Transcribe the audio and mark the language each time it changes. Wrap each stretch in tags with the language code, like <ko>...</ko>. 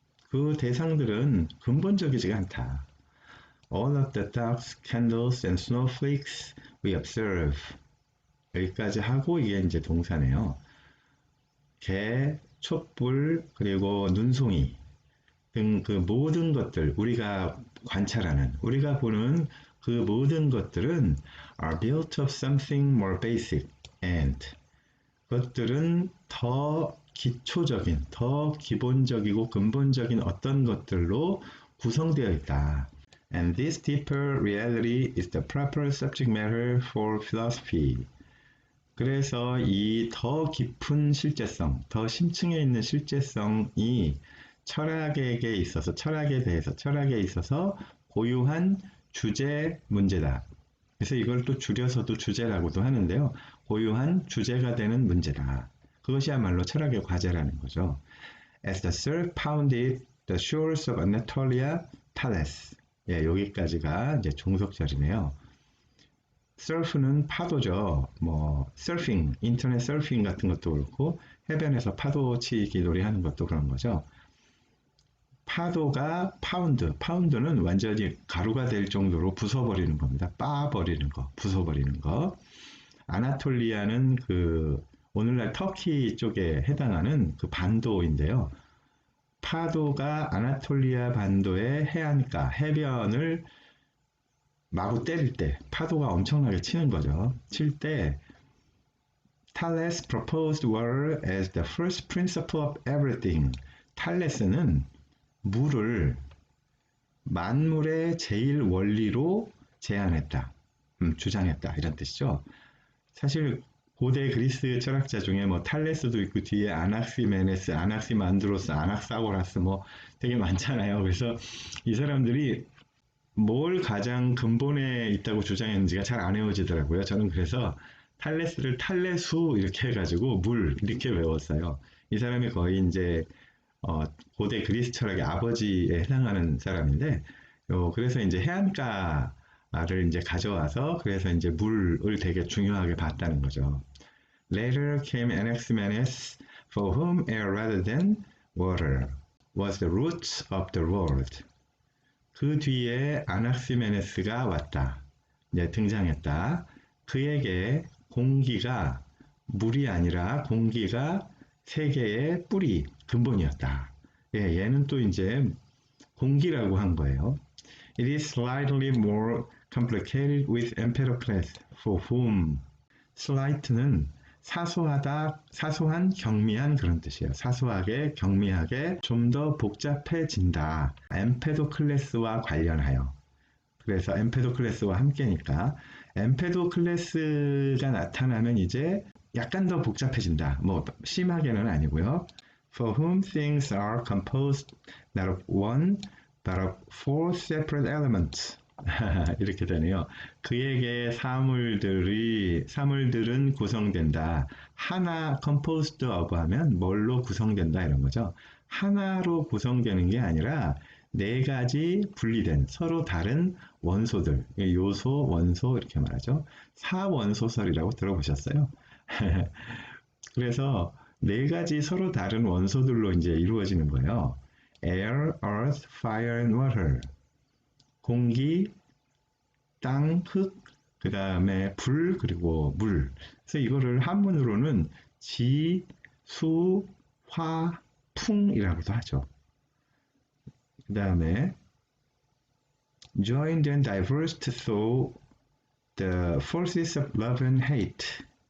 <ko>그 대상들은 근본적이지가 않다.</ko> <en>All of the dogs, candles, and snowflakes we observe.</en> <ko>여기까지 하고 이게 이제 동사네요. 개, 촛불, 그리고 눈송이 등 그 모든 것들, 우리가 관찰하는, 우리가 보는 그 모든 것들은</ko> <en>are built of something more basic and</en> <ko>그것들은 더 기초적인, 더 기본적이고 근본적인 어떤 것들로 구성되어 있다.</ko> <en>And this deeper reality is the proper subject matter for philosophy.</en> <ko>그래서 이 더 깊은 실제성, 더 심층에 있는 실제성이 철학에게 있어서, 철학에 있어서 고유한 주제 문제다. 그래서 이걸 또 줄여서도 주제라고도 하는데요. 고유한 주제가 되는 문제다. 그것이야말로 철학의 과제라는 거죠.</ko> <en>As the surf pounded the shores of Anatolia, Thales.</en> <ko>예, 여기까지가 이제 종속절이네요. 서프는 파도죠. 뭐 서핑, 인터넷 서핑 같은 것도 그렇고 해변에서 파도 치기 놀이하는 것도 그런 거죠. 파도가 파운드는 완전히 가루가 될 정도로 부숴버리는 겁니다. 빻아버리는 거, 부숴버리는 거. 아나톨리아는 그 오늘날 터키 쪽에 해당하는 그 반도인데요. 파도가 아나톨리아 반도의 해안가, 해변을 마구 때릴 때 파도가 엄청나게 치는 거죠. 칠 때</ko> <en>Thales proposed water as the first principle of everything.</en> <ko>탈레스는 물을 만물의 제일 원리로 제안했다. 주장했다. 이런 뜻이죠. 사실 고대 그리스 철학자 중에 뭐 탈레스도 있고 뒤에 아낙시메네스, 아낙시만드로스, 아낙사고라스 뭐 되게 많잖아요. 그래서 이 사람들이 뭘 가장 근본에 있다고 주장했는지가 잘 안 외워지더라고요. 저는 그래서 탈레스를 탈레수 이렇게 해가지고 물 이렇게 외웠어요. 이 사람이 거의 이제 고대 그리스 철학의 아버지에 해당하는 사람인데, 그래서 이제 해안가를 이제 가져와서 그래서 이제 물을 되게 중요하게 봤다는 거죠.</ko> <en>Later came Anaximenes, for whom air rather than water was the root of the world.</en> <ko>그 뒤에 아낙시메네스가 왔다. 이제 등장했다. 그에게 공기가 물이 아니라 공기가 세계의 뿌리, 근본이었다. 예, 얘는 또 이제 공기라고 한 거예요.</ko> <en>It is slightly more complicated with Empedocles, for whom slight는</en> <ko>사소하다, 사소한, 경미한 그런 뜻이에요. 사소하게, 경미하게 좀 더 복잡해진다. 엠페도클레스와 관련하여. 그래서 엠페도클레스와 함께니까 엠페도클레스가 나타나면 이제 약간 더 복잡해진다. 뭐 심하게는 아니고요.</ko> <en>For whom things are composed not of one, but of four separate elements.</en> <ko>이렇게 되네요. 그에게 사물들은 구성된다. 하나</ko> <en>composed of</en> <ko>하면 뭘로 구성된다 이런 거죠. 하나로 구성되는 게 아니라 네 가지 분리된 서로 다른 원소들, 요소, 원소 이렇게 말하죠. 사원소설이라고 들어보셨어요? 그래서 네 가지 서로 다른 원소들로 이제 이루어지는 거예요.</ko> <en>Air, earth, fire and water.</en> <ko>공기, 땅, 흙, 그 다음에 불, 그리고 물. 그래서 이거를 한문으로는 지, 수, 화, 풍이라고도 하죠. 그 다음에</ko> <en>joined and diverged through the forces of love and hate.</en>